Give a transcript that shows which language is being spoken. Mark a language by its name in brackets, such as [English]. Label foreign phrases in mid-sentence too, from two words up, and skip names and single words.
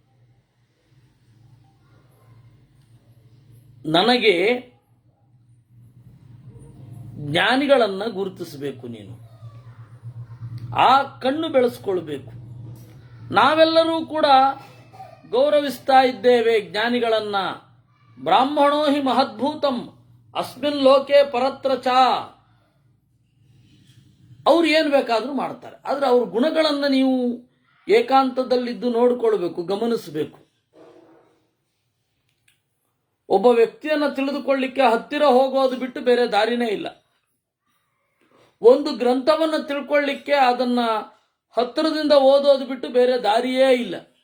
[Kannada] ನನಗೆ ಜ್ಞಾನಿಗಳನ್ನು ಗುರುತಿಸಬೇಕು, ನೀನು ಆ ಕಣ್ಣು ಬೆಳೆಸ್ಕೊಳ್ಬೇಕು. ನಾವೆಲ್ಲರೂ ಕೂಡ ಗೌರವಿಸ್ತಾ ಇದ್ದೇವೆ ಜ್ಞಾನಿಗಳನ್ನ. [Sanskrit] ब्राह्मणो हि महद्भूतं अस्मिन् लोके परत्र च. [Kannada] ಅವ್ರು ಏನು ಬೇಕಾದರೂ ಮಾಡ್ತಾರೆ, ಆದರೆ ಅವ್ರ ಗುಣಗಳನ್ನು ನೀವು ಏಕಾಂತದಲ್ಲಿದ್ದು ನೋಡಿಕೊಳ್ಬೇಕು, ಗಮನಿಸಬೇಕು. ಒಬ್ಬ ವ್ಯಕ್ತಿಯನ್ನು ತಿಳಿದುಕೊಳ್ಳಿಕ್ಕೆ ಹತ್ತಿರ ಹೋಗೋದು ಬಿಟ್ಟು ಬೇರೆ ದಾರಿನೇ ಇಲ್ಲ. ಒಂದು ಗ್ರಂಥವನ್ನು ತಿಳ್ಕೊಳ್ಳಿಕ್ಕೆ ಅದನ್ನ ಹತ್ತಿರದಿಂದ ಓದೋದು ಬಿಟ್ಟು ಬೇರೆ ದಾರಿಯೇ ಇಲ್ಲ.